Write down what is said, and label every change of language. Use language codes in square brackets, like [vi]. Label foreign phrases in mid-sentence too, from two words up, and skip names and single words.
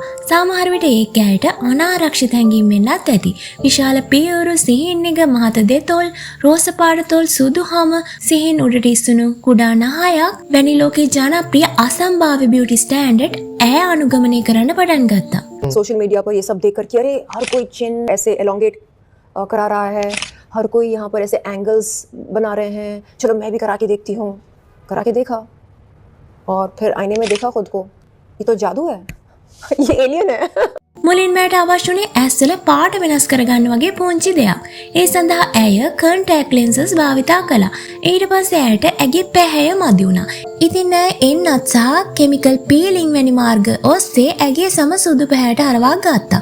[si] සමහර විට ඒක ඇයට අනාරක්ෂිත හැඟීම් වෙන්නත් ඇති. විශාල පියවරු, සිහින් එක, මහත දෙතොල්, රෝස පාට තොල්, සුදු හම, සිහින් උඩට ඉස්සුණු කුඩා නහයක් වැනි ලෝකේ ජනප්‍රිය අසම්භාව්‍ය බියුටි ස්ටෑන්ඩඩ් ඇය අනුගමනය කරන්න පටන් ගත්තා. [hi] सोशल मीडिया पर ये सब देख कर कि अरे हर कोई चिन ऐसे एलोंगेट करा रहा है, हर कोई यहाँ पर ऐसे एंगल्स बना रहे हैं, चलो मैं भी करा के देखती हूँ. करा के देखा और फिर आईने में देखा खुद को, ये तो जादू है. ये एलियन है. [si] මුලින්ම ඇයට අවශ්‍ය වුණේ ඇස්වල පාට වෙනස් කරගන්න වගේ පුංචි දෙයක්. ඒ සඳහා ඇය කන්ටැක්ට් ලෙන්සස් භාවිතා කළා. ඊට පස්සේ ඇයට ඇගේ පැහැය මදි වුණා. ඉතින් ඇය එන්නත් සහ කෙමිකල් පීලිං වැනි මාර්ග ඔස්සේ ඇගේ සම සුදු පැහැයට හරවා ගත්තා.